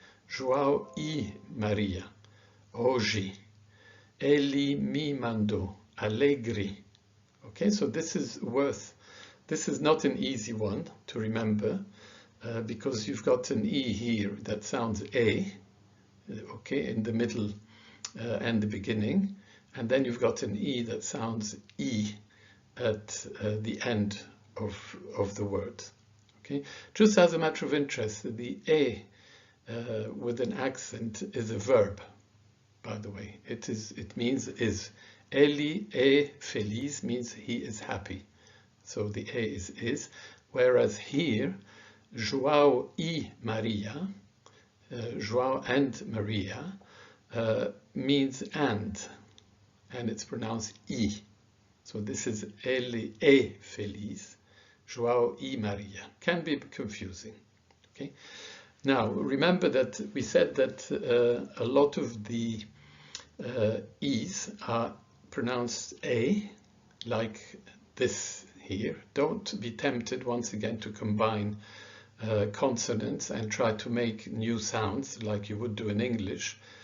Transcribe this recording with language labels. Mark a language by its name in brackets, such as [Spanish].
[Portuguese] João e Maria, hoje, ele me mandou, alegre. [English] Okay, so this is not an easy one to remember because you've got an E here that sounds A, okay, in the middle and the beginning, and then you've got an E that sounds E at the end of the word. Okay, just as a matter of interest, the A with an accent is a verb, by the way. It means is. [Portuguese] Ele é feliz [English] means he is happy. So the A is. Whereas here, João e Maria, João and Maria, means and it's pronounced E. So this is [Portuguese] ele é feliz, João e Maria. [English] Can be confusing. Okay. Now remember that we said that a lot of the E's are pronounced A, like this here. Don't be tempted once again to combine consonants and try to make new sounds like you would do in English.